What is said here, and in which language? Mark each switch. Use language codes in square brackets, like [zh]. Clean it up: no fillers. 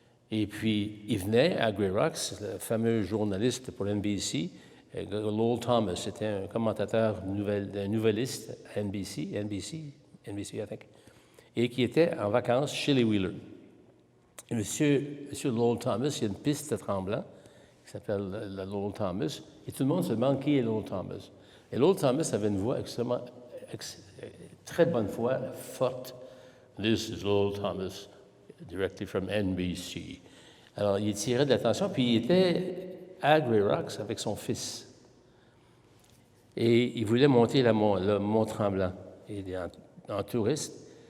[fr] Et puis, il venait à Grey Rocks, le fameux journaliste pour NBC, Lowell Thomas, c'était un commentateur, un nouvelliste à NBC, [en] I think, [fr] et qui était en vacances chez les Wheeler. Et M. Lowell Thomas, il y a une piste à Tremblant qui s'appelle la Lowell Thomas, et tout le monde se demande qui est Lowell Thomas. Et Lowell Thomas avait une voix extrêmement très bonne voix, forte. [en] This is Lowell Thomas, directly from NBC. [fr] Alors, il tirait de l'attention, puis il était à Grey Rocks avec son fils. Et il voulait monter le Mont-Tremblant, en touriste.